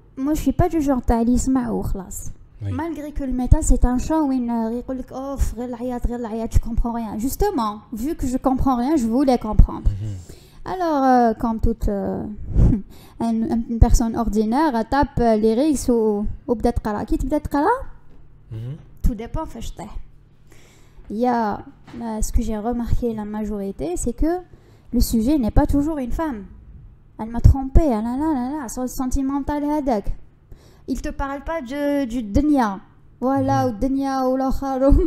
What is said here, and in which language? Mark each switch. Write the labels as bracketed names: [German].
[French] Moi, je suis pas du genre [Arabic] تاع اللي يسمعوا خلاص. [French] Malgré que le métal, c'est un chant où il [Arabic] يقول لك غير العياط, [French] tu comprends rien. Justement, vu que je comprends rien, je voulais comprendre. Alors, comme toute une personne ordinaire, tape les lyrics [Arabic] وبدا تقرا. كي تبدا تقرا, [French] tout dépend [Arabic] فاش طيح. [French] Il y a ce que j'ai remarqué la majorité, c'est que le sujet n'est pas toujours une femme. Elle m'a trompé, sentimental [Arabic] hadak. [French] Il te parle pas du dunya. Voilà, ou dunya ou l'akhar.